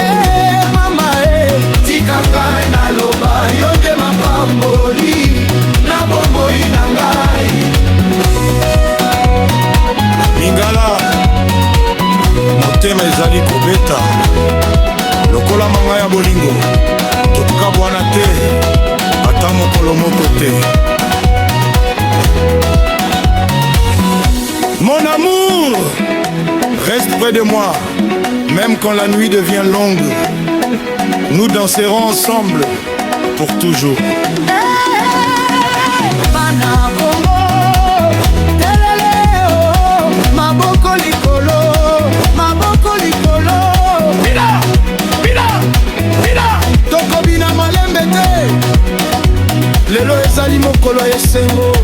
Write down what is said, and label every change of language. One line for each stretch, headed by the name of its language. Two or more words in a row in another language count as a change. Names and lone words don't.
Lingala: Eh, mama, eh, tika ngai naloba, yo nde mapamboli na bomoi na ngai. Lingala, motema ezali kobeta, lokola manga ya bolingo, tokabwana te, ata mokolo moko te.
French: Mon amour, reste près de moi, même quand la nuit devient longue. Nous danserons ensemble pour toujours.
Lingala: Bana Congo, telele, oh, maboko likolo, maboko likolo. Bina, bina, bina. Tokobina malembe te. Lelo ezali mokolo ya esengo.